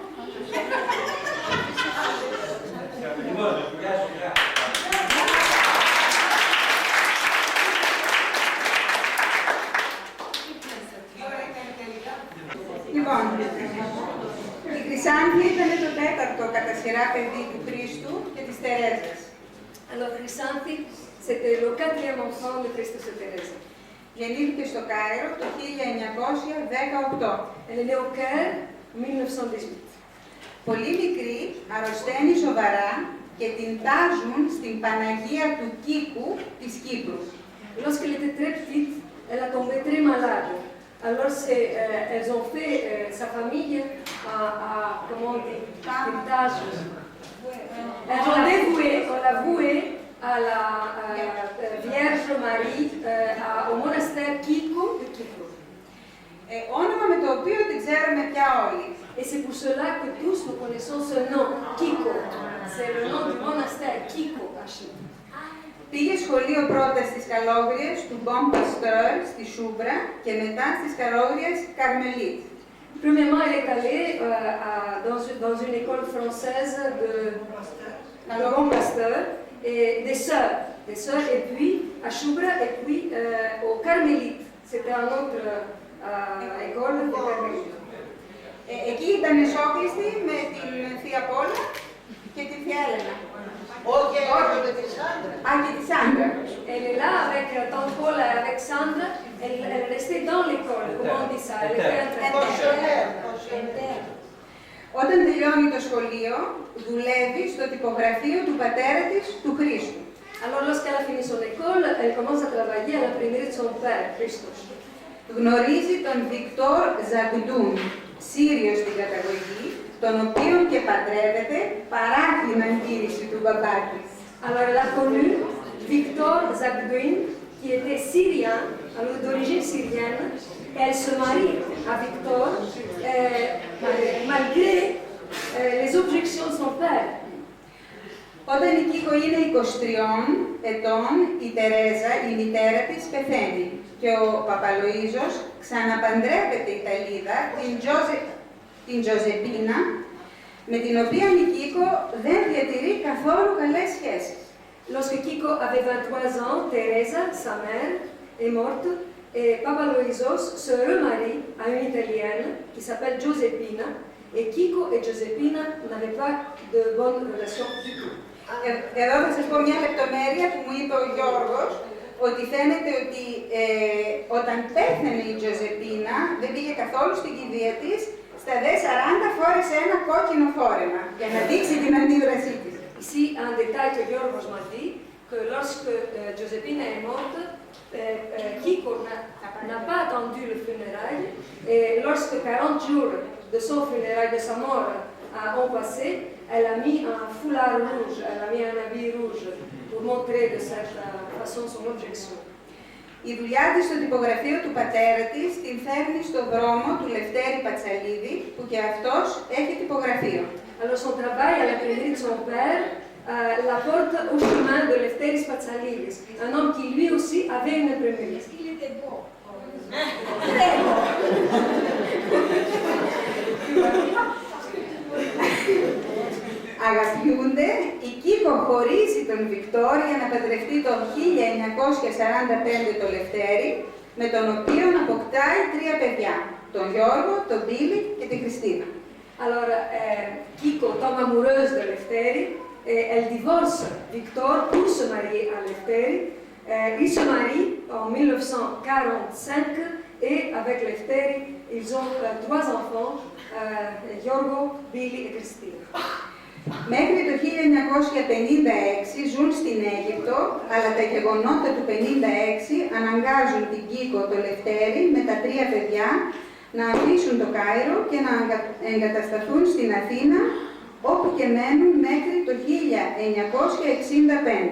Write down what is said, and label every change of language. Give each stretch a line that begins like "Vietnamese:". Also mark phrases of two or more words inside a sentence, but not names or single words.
Greek: Λοιπόν, γεια σου, γεια. Λοιπόν, η Χρυσάνθη ήταν το τέταρτο κατά σειρά παιδί του Χρήστου και της Τερέζας.
French: Alors, Chrysanthi, c'était le 4e enfant de Christus et Thérèse.
Greek: Γεννήθηκε στο Κάιρο το 1918.
French: Elle est née au Caire en 1918.
Greek: Πολύ μικρή, αρρωσταίνει σοβαρά και την τάζουν στην Παναγία του Κίκου της Κύπρου.
French: Lorsqu'elle était très petite, elle a tombé très malade. Alors, elles ont fait, sa famille comment on dit, une tâche. Elles ont dévoué, on l'a vouée à la Vierge Marie, au monastère Kiko de Kipro.
Greek: Όνομα με το οποίο την ξέρουμε πια όλοι.
French: Et c'est pour cela que tous nous connaissons ce nom, Kiko. C'est le nom du monastère Kiko à Chypre.
Greek: Πήγε σχολείο πρώτα στις Καλόγριες του Bon Pasteur στη Σούμπρα και μετά στις Καλόγριες Καρμελίτ.
French: Premièrement, elle est allée dans une école française de Bon Pasteur et des sœurs, et puis à Choubra et puis au Carmélite. C'était une autre école de Carmélite.
Greek: Εκεί ήταν εσόκλειστη με την Θεία Πόλα και τη Θεία Έλενα. Όχι, με τη Σάντρα. Α, και τη Σάντρα.
French: Elle est là avec Tante Paul et avec Sandra. Elle est restée dans l'école, comment on dit ça? Elle était interne.
Greek: Όταν τελειώνει το σχολείο, δουλεύει στο τυπογραφείο του πατέρα της, του Χρήστου.
French: Alors, lorsqu'elle a fini son école, elle commence à travailler à l'imprimerie de son père, Christos.
Greek: Γνωρίζει τον Βικτόρ Ζαγκντούν, Σύριο στην καταγωγή, τον οποίο και παντρεύεται παρά την αντίρρηση του μπαμπά της.
French: Alors, elle a connu Victor Zagdoun, qui était syrien, alors d'origine syrienne. Elle se marie à Victor, malgré les objections de son père.
Greek: Όταν η Κίκο είναι 23 ετών, η Τερέζα, η μητέρα της, πεθαίνει και ο Παπαλοΐζος ξαναπαντρεύεται η Ιταλίδα, την Τζοζεπίνα, με την οποία η Κίκο δεν διατηρεί καθόλου καλές σχέσεις.
French: Lorsque Kiko avait 23 ans, Teresa, sa mère, est morte et Papaloïzos se remarie à une Italienne qui s'appelle Giuseppina et Kiko et Giuseppina n'avaient pas de bonnes relations du tout.
Greek: Εδώ θα σας πω μια λεπτομέρεια που μου είπε ο Γιώργος, ότι φαίνεται ότι όταν πέθανε η Τζοζεπίνα, δεν πήγε καθόλου στην κηδεία της, στα δε 40 φόρεσε ένα κόκκινο φόρεμα, για να δείξει την αντίδρασή της.
French: Ici, un détail que Giorgos m'a dit, que lorsque Giuseppina est morte, Kiko n'a pas attendu le funérail, et lorsque 40 jours de son funérail, de sa mort, ont passé, elle a mis un foulard rouge, elle a mis un habit rouge pour montrer de cette façon son objection.
Greek: Η δουλειά της στο τυπογραφείο του πατέρα της την φέρνει στο δρόμο του Λευτέρη Πατσαλίδη, που και αυτός έχει τυπογραφείο.
French: Alors son travail à l'imprimerie de son père la porte au chemin de Lefteris Patsalidis, un homme qui lui aussi avait une imprimerie. Il était beau.
Greek: Αγαπιούνται, η Κίκο χωρίζει τον Βικτόρ για να παντρευτεί το 1945 το Λευτέρη, με τον οποίο αποκτάει 3 παιδιά, τον Γιώργο, τον Μπίλη και τη Χριστίνα.
French: Alors, Kiko tombe amoureuse de Lefteri, elle divorce Victor pour se marier à Lefteri. Ils se marient en 1945 et avec Lefteri, ils ont 3 enfants, Giorgo, Billy et Christina.
Greek: Μέχρι το 1956 ζουν στην Αίγυπτο, αλλά τα γεγονότα του 1956 αναγκάζουν την Κίκο, το Λευτέρη, με τα 3 παιδιά, να αφήσουν το Κάιρο και να εγκατασταθούν στην Αθήνα, όπου και μένουν μέχρι το 1965.